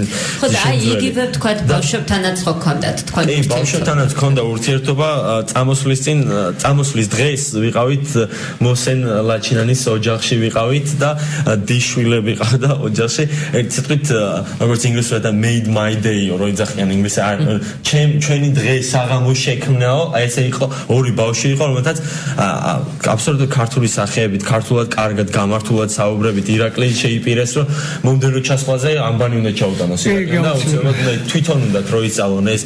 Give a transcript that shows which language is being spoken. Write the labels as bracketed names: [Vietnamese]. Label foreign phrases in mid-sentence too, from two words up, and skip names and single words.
[Georgian] ხო და აი იგივე ვთქვათ ბავშვებთანაც ხო გქონდათ თქვენ ურთიერთობა. ბავშვებთანაც გქონდა ურთიერთობა, წამოსვლის დღეს ვიყავით მოსენ ლაჩინანის ოჯახში ვიყავით და დიშვილები ყავდა ოჯახში. ერთ სიტყვით როგორც ინგლისურად [English] made my day [Georgian] რო იძახიან ინგლისურად ჩვენი დღე საღამო შექმნაო. აი ესე იყო ორი ბავშვი იყო რომელთაც აბსოლუტურად ქართული სახეებით ქართულად კარგად გამართულად საუბრებით ირაკლი შეიპირეს რომ მომდევნო ჩასვლაზე ამბანი უნდა ჩაუტანოს ირაკლი და უცებად თვითონ უნდა რო ისწავლონ ეს